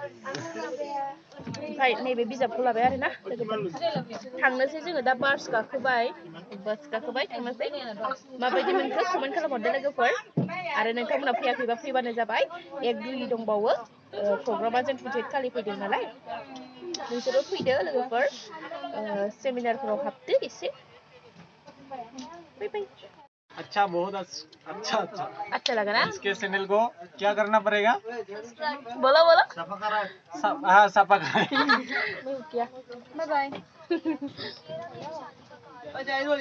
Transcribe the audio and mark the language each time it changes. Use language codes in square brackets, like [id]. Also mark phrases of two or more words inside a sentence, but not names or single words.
[brx] ओमफ्राय नैबे बिजाबखौ लाबाय आरोना लोगोफोर थांनोसै जोङो दा बास गाखोबाय थांनोसै माबायदि मोनखो कमेन्ट खालामहरदो लोगोफोर आरो नोंथांमोना फैयाखैबा फैबानो जाबाय 1-2 दंबावो प्रग्रामा जों 28 खालि फैदों नालाय नोंसोरो फैदो लोगोफोर सेमिनारफोराव हाबदो एसे बाय [hi] अच्छा बहुत अच्छा लगा ना इसके चैनल को क्या करना पड़ेगा बोलो सफा करें [en] bye bye